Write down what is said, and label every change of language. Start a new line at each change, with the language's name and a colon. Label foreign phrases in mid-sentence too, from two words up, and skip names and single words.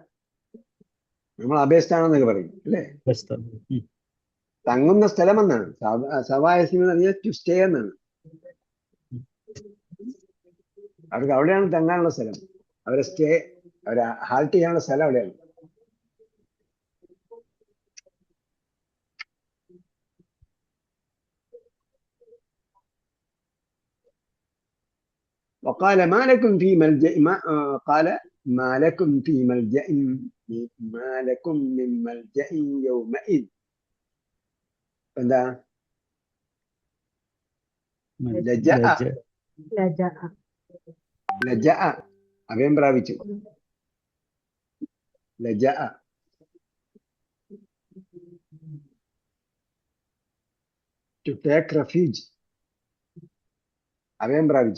Malayalam: നമ്മൾ അഭയസ്ഥാനം പറയും അല്ലേ? തങ്ങുന്ന സ്ഥലം എന്നാണ്. സവായസ്വി എന്ന് പറഞ്ഞാൽ
English: to stay
Malayalam: എന്നാണ്. അവർക്ക് അവിടെയാണ് തങ്ങാനുള്ള സ്ഥലം, അവരെ സ്റ്റേ, അവരെ ഹാൾട്ട് ചെയ്യാനുള്ള സ്ഥലം അവിടെയാണ്.
Arabic: وقال ما لكم في ملجأ قال ما لكم في ملجأ ما لكم من ملجأ يومئذ.
Malayalam: എന്താ? ലജഅ, അഭയം പ്രാപിച്ചു. ലജഅ
English: to take refuge,
Malayalam: അഭയം പ്രാപിച്ചു.